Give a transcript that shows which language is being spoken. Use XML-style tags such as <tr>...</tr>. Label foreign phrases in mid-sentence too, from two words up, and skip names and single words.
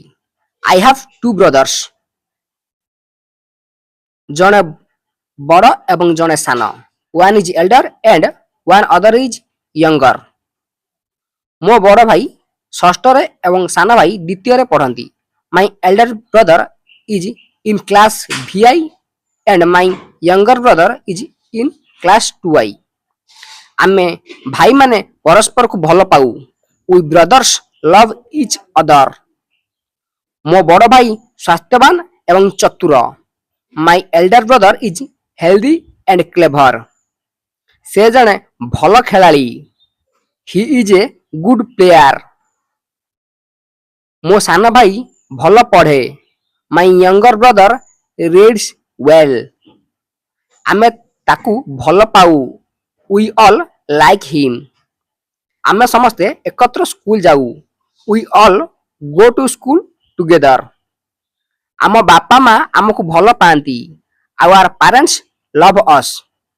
<en>I have 2 brothers.</en> <or>ଜଣେ ବଡ଼ ଏବଂ ଜଣେ ସାନ।</or> <en>One is elder and one other is younger.</en> <or>ମୋ ବଡ଼ ଭାଇ ଷଷ୍ଠରେ ଏବଂ ସାନ ଭାଇ ଦ୍ୱିତୀୟରେ ପଢ଼ନ୍ତି।</or> <en>My elder brother is in class VI and my younger brother is in class 2I।</en> <or>ଆମେ ଭାଇମାନେ ପରସ୍ପରକୁ ଭଲ ପାଉ।</or> <en>We brothers love each other।</en> <or>ମୋ ବଡ଼ ଭାଇ ସ୍ୱାସ୍ଥ୍ୟବାନ ଏବଂ ଚତୁର।</or> <en>My elder brother is healthy and clever।</en> <or>ସେ ଜଣେ ଭଲ ଖେଳାଳି।</or> <en>He is a good player।</en> <or>ମୋ ସାନ ଭାଇ ଭଲ ପଢ଼େ।</or> <en>My younger brother reads well।</en> <or>ଆମେ ତାକୁ ଭଲ ପାଉ।</or> <en>We all like him।</en> <or>ଆମେ ସମସ୍ତେ ଏକତ୍ର ସ୍କୁଲ ଯାଉ।</or> <en>We all go to school together।</en> <or>ଆମ ବାପା ମା ଆମକୁ ଭଲ ପାଆନ୍ତି।</or> <en>Our parents love us।</en>